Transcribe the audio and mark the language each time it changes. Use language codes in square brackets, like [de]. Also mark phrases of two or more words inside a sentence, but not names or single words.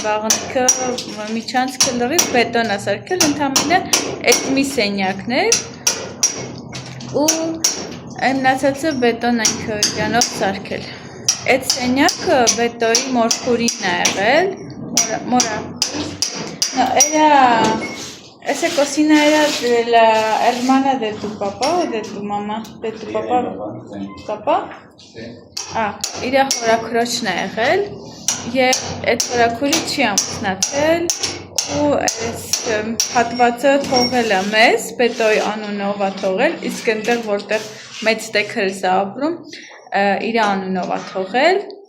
[hy] վաղնիքը միջանցքը լրիվ բետոն է սարքել ընդհանրապես այդ մի սենյակն էր ու այն մնացածը բետոն այնքը իրանով սարքել։ Այդ սենյակը բետոյի մորքուրին է եղել, մորա։ [es] No, esa cocina era de la hermana de tu papá o de tu mamá? De tu papá? Papá? Sí. [hy] Իրա հորաքրոջն է եղել և այդ հորաքուրի չի ամուսնացել ու այս հատվածը թողել է մեզ, բետոյի անունով է թողել, իսկ այնտեղ որտեղ մեծ տեքրս է ապրում, իր անունով է թողել,